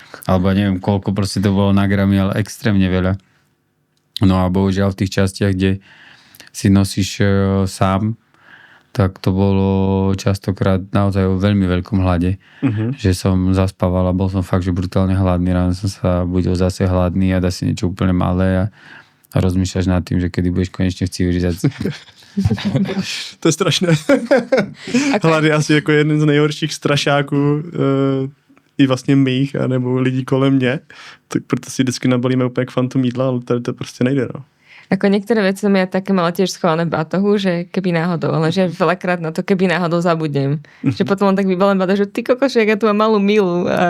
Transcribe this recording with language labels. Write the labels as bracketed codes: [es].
[sk] Alebo neviem, koľko proste to bolo na gramy, ale extrémne veľa. No a bohužiaľ v tých častiach, kde si nosíš sám, tak to bolo častokrát naozaj o veľmi veľkom hlade. Že som zaspával a bol som fakt, že brutálne hladný. Ráno som sa budil zase hladný a dá si niečo úplne malé a rozmýšľaš nad tým, že kedy budeš konečne v civilizácii. To je strašné. [cs] Hlad je asi jako jeden z nejhorších strašáků i vlastně mých, anebo lidí kolem mě. Tak proto si vždycky nabalíme úplně kvantum jídla, ale tady to prostě nejde, no. [sk] Ako niektoré veci som ja také mala tiež schované v batohu, že keby náhodou, ale že veľakrát na to, keby náhodou zabudnem. Že potom len tak vybalím batoh, že ty kokošek, ja tu mám malú milu.